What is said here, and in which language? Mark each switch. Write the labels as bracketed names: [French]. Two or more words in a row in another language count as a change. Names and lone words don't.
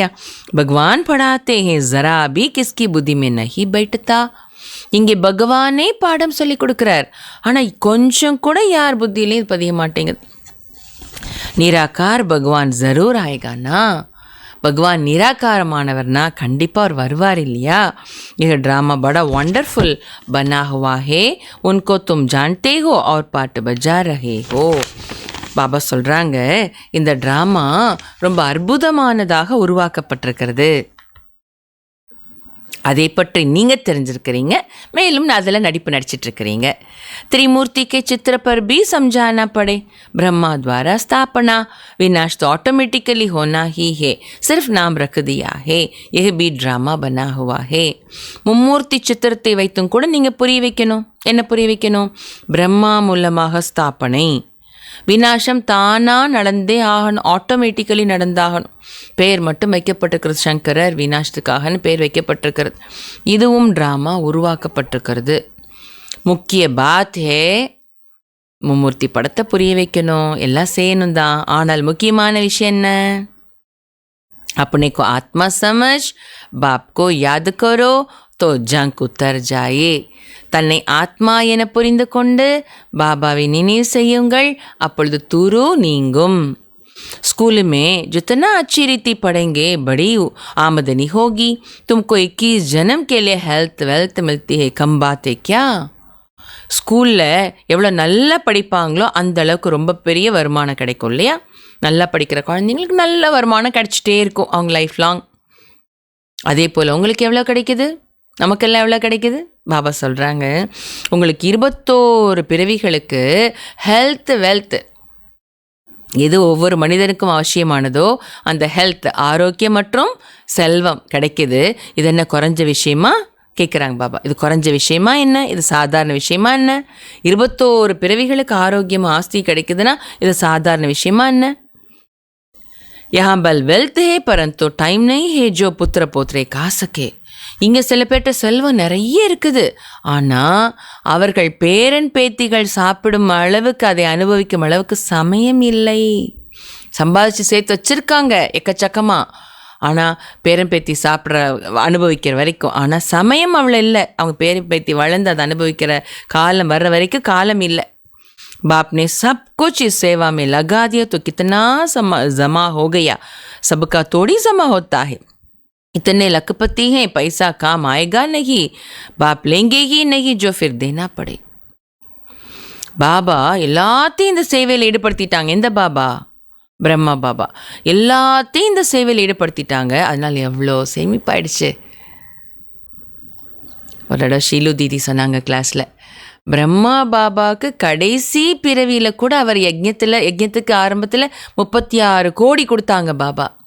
[Hindi] भगवान पढ़ाते हैं ज़रा भी किसकी बुद्धि में नहीं बैठता. [Tamil] இங்கே பகவானே பாடம் சொல்லி கொடுக்குறார், ஆனால் கொஞ்சம் கூட யார் புத்தியிலையும் பதிய மாட்டேங்குது. [Hindi] निराकार भगवान ज़रूर आएगा ना. [Tamil] பகவான் நிராகாரமானவர்னா கண்டிப்பாக அவர் வருவார் இல்லையா? [Hindi] यह ड्रामा बड़ा वंडरफुल बना हुआ है, उनको तुम जानते हो और पाठ बजा रहे हो. [Tamil] பாபா சொல்கிறாங்க இந்த ட்ராமா ரொம்ப அற்புதமானதாக உருவாக்கப்பட்டிருக்கிறது, அதை பற்றி நீங்கள் தெரிஞ்சிருக்கிறீங்க, மேலும் அதில் நடிப்பு நடிச்சிட்ருக்கிறீங்க. [Hindi] त्रिमूर्ति के चित्र पर भी समझाना पड़े, ब्रह्मा द्वारा स्थापना, विनाश तो ऑटोमेटिकली होना ही है, सिर्फ नाम रख दिया है, यह भी ड्रामा बना हुआ है. [Tamil] மும்மூர்த்தி சித்திரத்தை வைத்தும் கூட நீங்கள் புரிய வைக்கணும். என்ன புரிய வைக்கணும்? பிரம்மா மூலமாக ஸ்தாபனை, விநாசம் தானாக நடந்தே ஆகணும், ஆட்டோமேட்டிக்கலி நடந்தாகணும். பேர் மட்டும் வைக்கப்பட்டிருக்கிறது, சங்கரர் விநாசத்துக்காகன்னு பேர் வைக்கப்பட்டிருக்கிறது. இதுவும் ட்ராமா உருவாக்கப்பட்டிருக்கிறது. [Hindi] मुख्य बात है, [Tamil] மும்மூர்த்தி படத்தை புரிய வைக்கணும், எல்லாம் செய்யணும் தான். ஆனால் முக்கியமான விஷயம் என்ன? [Hindi] अपने को आत्मा समझ, बाप को याद करो तो जंक उतर जाए. [Tamil] தன்னை ஆத்மா என புரிந்து கொண்டு பாபாவை நினைவு செய்யுங்கள், அப்பொழுது துரு நீங்கும். [Hindi] स्कूल में जितना अच्छी रीति पढ़ेंगे बड़ी आमदनी होगी. तुमको 21 जन्म के लिए [English] health wealth [Hindi] मिलती है, कम बात है क्या? [Tamil] ஸ்கூலில் எவ்வளோ நல்லா படிப்பாங்களோ அந்த அளவுக்கு ரொம்ப பெரிய வருமானம் கிடைக்கும் இல்லையா? நல்லா படிக்கிற குழந்தைங்களுக்கு நல்ல வருமானம் கிடைச்சிட்டே இருக்கும் அவங்க [English] life long. [Tamil] அதே போல் உங்களுக்கு எவ்வளோ கிடைக்குது? நமக்கெல்லாம் எவ்வளோ கிடைக்குது? பாபா சொல்கிறாங்க உங்களுக்கு 21 பிறவிகளுக்கு [English] health wealth [Tamil] எது ஒவ்வொரு மனிதனுக்கும் அவசியமானதோ அந்த ஹெல்த், ஆரோக்கியம் மற்றும் செல்வம் கிடைக்குது. இது என்ன குறைஞ்ச விஷயமா கேட்குறாங்க பாபா. இது குறைஞ்ச விஷயமா என்ன? இது சாதாரண விஷயமா என்ன? 21 பிறவிகளுக்கு ஆரோக்கியம் ஆஸ்தி கிடைக்குதுன்னா இது சாதாரண விஷயமா என்ன? [Hindi] यहाँ बल वेल्थ है परंतु टाइम नहीं है जो पुत्र पोत्रे खा सके. [Tamil] இங்கே சில பேர்ட்ட செல்வம் நிறைய இருக்குது, ஆனால் அவர்கள் பேரன் பேத்திகள் சாப்பிடும் அளவுக்கு, அதை அனுபவிக்கும் அளவுக்கு சமயம் இல்லை. சம்பாதிச்சு சேர்த்து வச்சுருக்காங்க எக்கச்சக்கமாக, ஆனால் பேரம்பேத்தி சாப்பிட்ற அனுபவிக்கிற வரைக்கும். ஆனால் சமயம் அவ்வளோ இல்லை. அவங்க பேரம்பேத்தி வளர்ந்து அதை அனுபவிக்கிற காலம் வர்ற வரைக்கும் காலம் இல்லை. [Hindi] बाप ने सब कुछ इस सेवा में लगा दिया तो कितना जमा हो गया, सबका थोड़ी जमा होता है. इतने लखपति हैं, पैसा काम आएगा नहीं, बाप लेंगे ही नहीं जो फिर देना पड़े. [Tamil] பாபா எல்லாத்தையும் இந்த சேவையில் ஈடுபடுத்திட்டாங்க. எந்த பாபா? பிரம்மா பாபா எல்லாத்தையும் இந்த சேவையில் ஈடுபடுத்திட்டாங்க. அதனால் எவ்வளோ சேமிப்பாயிடுச்சு. ஒரு இடம் ஷீலு தீதி சொன்னாங்க கிளாஸில், பிரம்மா பாபாவுக்கு கடைசி பிறவியில் கூட அவர் யஜ்ஞத்துக்கு ஆரம்பத்தில் 36 கோடி கொடுத்தாங்க பாபா.